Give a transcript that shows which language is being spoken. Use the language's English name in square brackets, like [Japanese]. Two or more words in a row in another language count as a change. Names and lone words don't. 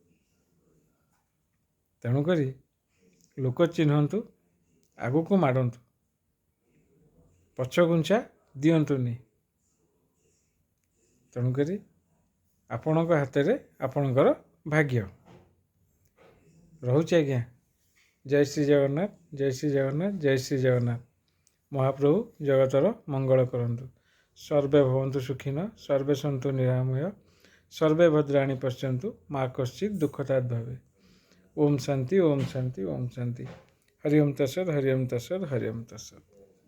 [Odia] ତେଣୁ କରି ଲୋକ ଚିହ୍ନନ୍ତୁ, ଆଗ କୁ ମାଡ଼ନ୍ତୁ, ପଛଘୁଞ୍ଚା ଦିଅନ୍ତୁନି। ତେଣୁ କରି ଆପଣଙ୍କ ହାତ ରେ ଆପଣଙ୍କର ଭାଗ୍ୟ ରହୁଛି ଆଜ୍ଞା। ଜୟ ଶ୍ରୀ ଜଗନ୍ନାଥ ଜୟ ଶ୍ରୀ ଜଗନ୍ନାଥ ଜୟ ଶ୍ରୀ ଜଗନ୍ନାଥ। ମହାପ୍ରଭୁ ଜଗତର ମଙ୍ଗଳ କରନ୍ତୁ। [Sanskrit] सर्वे भवन्तु सुखिनः, सर्वे सन्तु निरामय, सर्वे भद्राणि पश्यन्तु, मा कश्चित् दुःखतात् भवेत्। ओम शांति ओम शांति ओम शांति। हरि ओम तत्सत् हरि ओम तत्सत् हरि ओम तत्सत्।